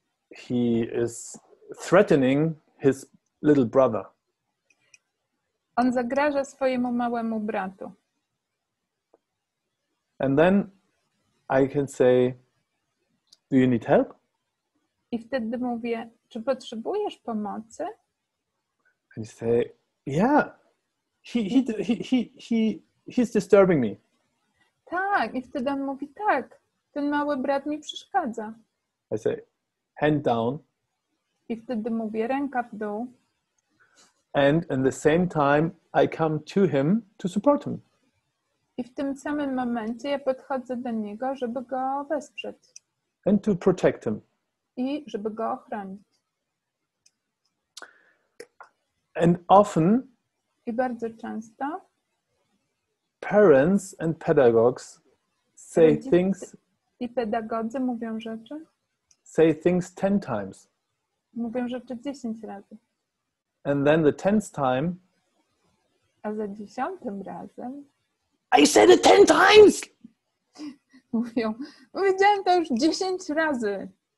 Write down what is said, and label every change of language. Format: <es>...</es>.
<en>he is threatening his little brother.</en> <pl>On zagraża swojemu małemu bratu.</pl> <en>And then I can say, do you need help?</en> <pl>I wtedy mówię, czy potrzebujesz pomocy?</pl> <en>And you say, yeah, he's disturbing me.</en> <pl>Tak, i wtedy on mówi, tak, ten mały brat mi przeszkadza.</pl> <en>I say, hand down.</en> <pl>I wtedy mówię, ręka w dół.</pl> <en>And in the same time, I come to him to support him.</en> <pl>I w tym samym momencie ja podchodzę do niego, żeby go wesprzeć.</pl> <en>And to protect him.</en> <pl>I żeby go ochronić.</pl> <en>And often,</en> <pl>i bardzo często</pl> <en>parents and pedagogues say things.</en> <pl>I pedagodzy mówią rzeczy.</pl> <en>Say things 10 times.</en> <pl>Mówią rzeczy 10 razy.</pl> <en>And then the 10th time.</en> <pl>A za 10 razem.</pl> <en>I said it 10 times!</en> <pl>Mówią, powiedziałem to już 10 razy.</pl>